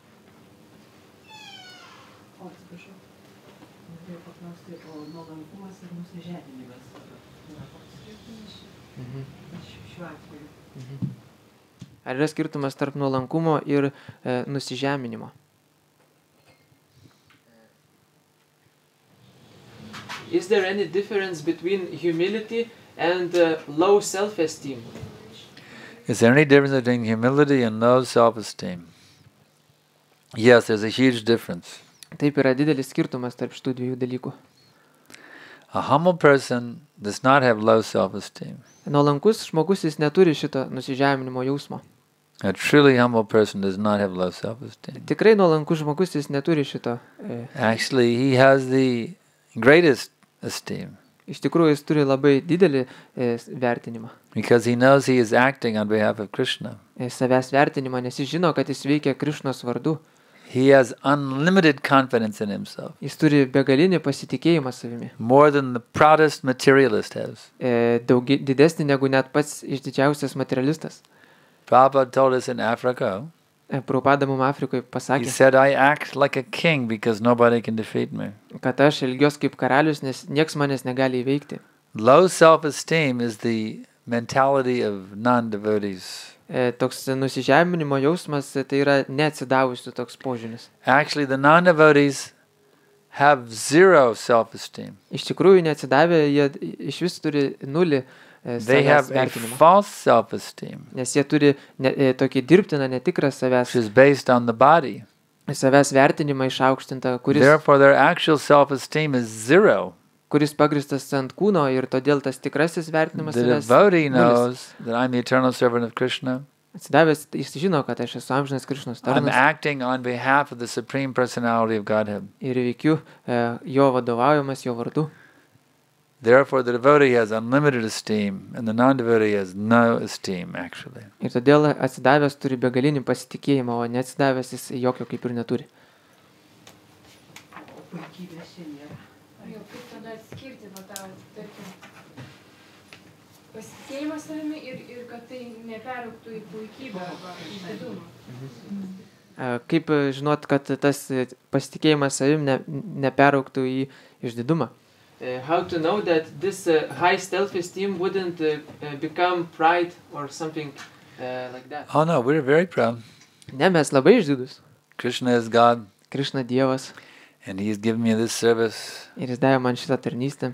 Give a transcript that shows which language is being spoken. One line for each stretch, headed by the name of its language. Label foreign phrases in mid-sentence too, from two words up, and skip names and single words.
Lithuanian: O, atsiprašau, norėjau paklausti, o nuolankumas ir nusižeminimas yra koks skirtumas šiuo atveju? Ar yra skirtumas tarp nuolankumo ir nusižeminimo?
English: Is there any difference between humility and low self-esteem? Is there any difference between humility and low self-esteem? Yes, there's a huge difference.
Lithuanian: Taip, yra didelis skirtumas tarp šitų dviejų dalykų.
English: A humble person does not have low self-esteem.
Lithuanian: Nuolankus žmogus jis neturi šito nusižeminimo jausmo.
English: A truly humble person does not have low self-esteem.
Lithuanian: Tikrai nuolankus žmogus jis neturi šito.
English: Actually, he has the greatest esteem.
Lithuanian: Iš tikrųjų, jis turi labai didelį vertinimą.
English: Because he knows he is acting on behalf of Krishna.
Lithuanian: Savęs vertinimą, nes jis žino, kad jis veikia Krišnos vardu.
English: He has unlimited confidence in himself.
Lithuanian: Jis turi begalinį pasitikėjimą savimi.
English: More than the proudest materialist has.
Lithuanian: Didesnį negu net pats išdidžiausias materialistas.
English: Prabhupada told us in Africa.
Lithuanian: Prabhupada mums Afrikoje pasakė.
English: He said, I act like a king because nobody can defeat me.
Lithuanian: Kad aš elgiuos kaip karalius, nes nieks manęs negali įveikti.
English: Low self-esteem is the mentality of non-devotees.
Lithuanian: Toks nusižeminimo jausmas, tai yra neatsidavusių toks požiūris.
English: Actually, the non-devotees have zero self-esteem.
Lithuanian: Iš tikrųjų, neatsidavę, jie iš vis turi nulį
English: They have a false self-esteem.
Lithuanian: Nes jie turi tokį dirbtiną, netikrą savęs.
English: Which is based on the body.
Lithuanian: Savęs vertinimą išaukštintą, kuris...
English: Therefore, their actual self-esteem is zero.
Lithuanian: Kuris pagristas ant kūno ir todėl tas tikrasis vertinimas savęs...
English: The devotee knows that I'm the eternal servant of Krishna.
Lithuanian: Atsidavęs, jis žino, kad aš esu amžinas Krišnos tarnas.
English: I'm acting on behalf of the Supreme Personality of Godhead.
Lithuanian: Ir veikiu jo vadovaujamas, jo vardu.
English: Therefore, the devotee has unlimited esteem, and the non-devotee has no esteem, actually.
Lithuanian: Ir todėl atsidavęs turi begalinį pasitikėjimą, o neatsidavęs jis jokio kaip ir neturi. Puikybės čia nėra. Jau kaip tada atskirti va tą, tarkim, pasitikėjimą savimi ir kad tai neperaugtų į puikybę arba išdidumą. Kaip žinot, kad tas pasitikėjimas savim neperaugtų į išdidumą?
English: How to know that this high self-esteem wouldn't become pride or something like that? Oh no, we're very proud.
Lithuanian: Ne, mes labai išdidus.
English: Krishna is God.
Lithuanian: Krishna Dievas.
English: And He's given me this service.
Lithuanian: Ir jis davė man šitą tarnystę.